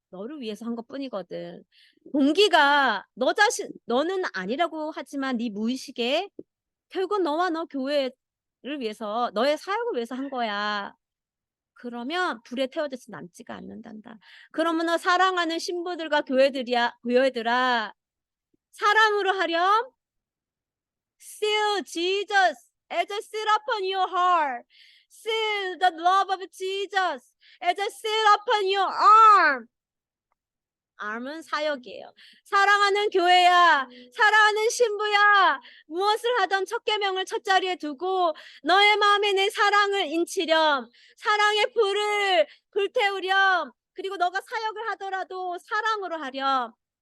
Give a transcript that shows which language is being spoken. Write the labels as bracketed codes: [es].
[ko] 너를 위해서 한 것뿐이거든. 동기가 너는 아니라고 하지만 네 무의식에 결국 너와 너 교회를 위해서 너의 사역을 위해서 한 거야. 그러면 불에 태워져서 남지가 않는단다. 그러므로 사랑하는 신부들과 교회들아 사랑으로 하렴. [en] Seal Jesus as a seal upon your heart. Seal the love of Jesus as a seal upon your arm. [ko] arm은 사역이에요. 사랑하는 교회야, 사랑하는 신부야, 무엇을 하던 첫 계명을 첫 자리에 두고 너의 마음에 내 사랑을 인치렴. 사랑의 불을 불태우렴. 그리고 너가 사역을 하더라도 사랑으로 하렴.